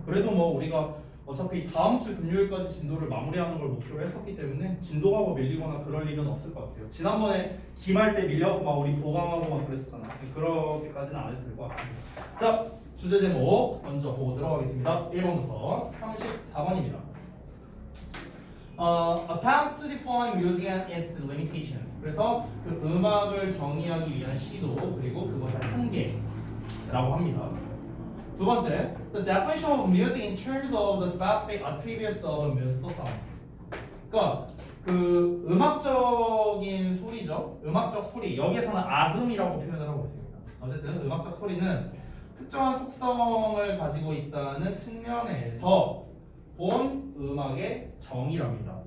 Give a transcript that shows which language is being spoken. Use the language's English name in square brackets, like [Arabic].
[Korean] 그래도 뭐 우리가 어차피 다음 주 금요일까지 진도를 마무리하는 걸 목표로 했었기 때문에 진도가 뭐 밀리거나 그럴 일은 없을 것 같아요. 지난번에 기말 때 밀려갖고 막 우리 보강하고 막 그랬었잖아. 그렇게까지는 안 해도 될 것 같습니다. 자, 주제 제목 먼저 보고 들어가겠습니다. 1번부터 34번입니다. [English] Attempts to define music and its limitations. [Korean] 그래서 그 음악을 정의하기 위한 시도 그리고 그것의 한계라고 합니다. 두 번째, [English] the definition of music in terms of the specific attributes of a musical sound. [Korean] 그러니까 그 음악적인 소리죠. 음악적 소리. 여기에서는 악음이라고 표현을 하고 있습니다. 어쨌든 음악적 소리는 특정한 속성을 가지고 있다는 측면에서 본 음악의 정의랍니다.